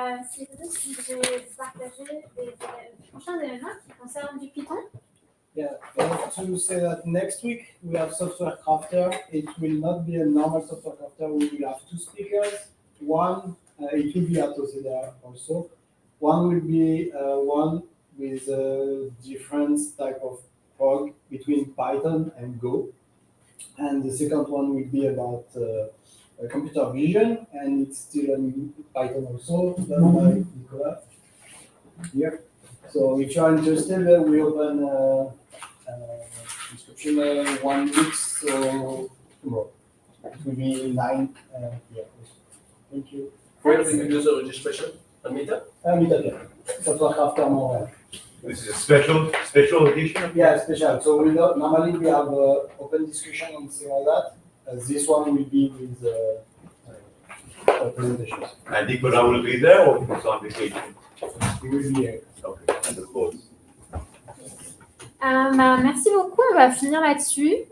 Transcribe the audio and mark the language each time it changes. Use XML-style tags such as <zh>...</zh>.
<fr>C'est vrai que je voudrais vous partager les prochains événements qui concernent du Python.</fr> <en>Yeah, to say that next week we have software crafter. It will not be a normal software crafter. We will have 2 speakers. One, it will be at Osedea also. One will be one with a different type of prog between Python and Go. And the second one will be about computer vision, and it's still in Python also, done by Nicolas here. So if you are interested, we open inscription 1 week, so tomorrow. It will be 9 p.m. Thank you. Where do we do the registration? On Meetup? Meetup, yeah. Software Crafter Montreal. This is a special edition? Yeah, special. So normally we have open discussion and things like that. This one will be with presentations. And Nicolas will be there or he's on vacation? He will be here. Okay, and of course.</en> <fr>Merci beaucoup, on va finir là-dessus.</fr>